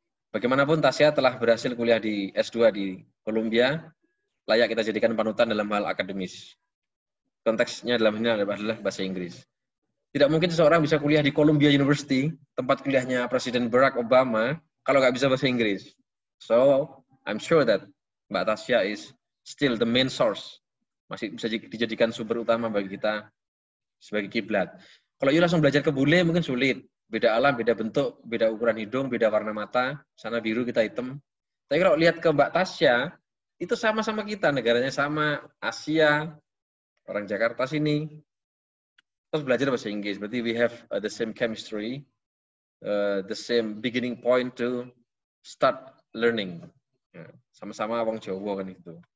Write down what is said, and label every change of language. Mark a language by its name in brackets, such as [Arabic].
[Indonesian] Bagaimanapun Tasya telah berhasil kuliah di S2 di Columbia, layak kita jadikan panutan dalam hal akademis. Konteksnya dalam ini adalah bahasa Inggris. Tidak mungkin seseorang bisa kuliah di Columbia University, tempat kuliahnya Presiden Barack Obama, kalau nggak bisa bahasa Inggris. [English] So, I'm sure that Mbak Tasya is still the main source. [Indonesian] Masih bisa dijadikan sumber utama bagi kita sebagai kiblat. Kalau you langsung belajar ke bule mungkin sulit. Beda alam, beda bentuk, beda ukuran hidung, beda warna mata. Sana biru, kita hitam. Tapi kalau lihat ke Mbak Tasya, itu sama-sama kita. Negaranya sama, Asia, orang Jakarta sini. Terus belajar bahasa Inggris. Berarti [English] we have the same chemistry, the same beginning point to start learning. [Indonesian] Ya, sama-sama orang Jawa kan itu.